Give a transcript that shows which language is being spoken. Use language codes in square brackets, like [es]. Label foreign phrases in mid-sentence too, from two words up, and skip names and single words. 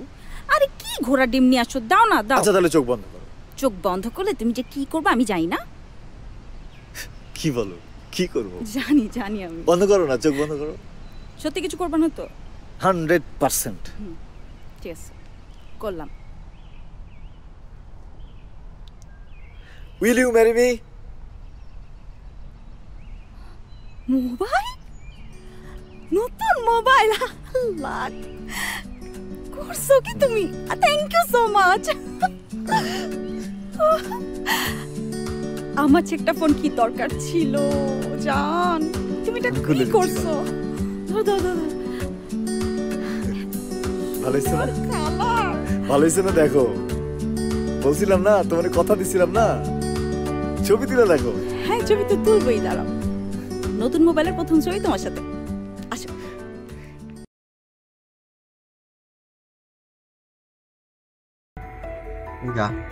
[bn] আরে কি ঘোড়া ডিম নিয়ে আসছো? দাও না, দাও। আচ্ছা তাহলে চোখ বন্ধ করো। চোখ বন্ধ করলে তুমি যে কি করবে আমি জানি না। কি বলো? কি করব? জানি জানি আমি। বন্ধ করো না, চোখ বন্ধ করো। সত্যি কিছু করবে না তো? 100%। ঠিক আছে, করলাম। [en] Will you marry me? [bn] মোবাইল? নতুন মোবাইল আল্লাহ করছো কি তুমি [en] thank you so much [bn] আমার একটা ফোন কি দরকার ছিল জান তুমি এটা কি করছো ভালো হয়েছে না ভালো হয়েছে না দেখো বলছিলাম না তোমার কথা দিছিলাম না ছবি তুলে দেখো হ্যাঁ ছবি তো তুলবই দাঁড়াও নতুন মোবাইলের প্রথম ছবি তোমার সাথে আসো Enggak.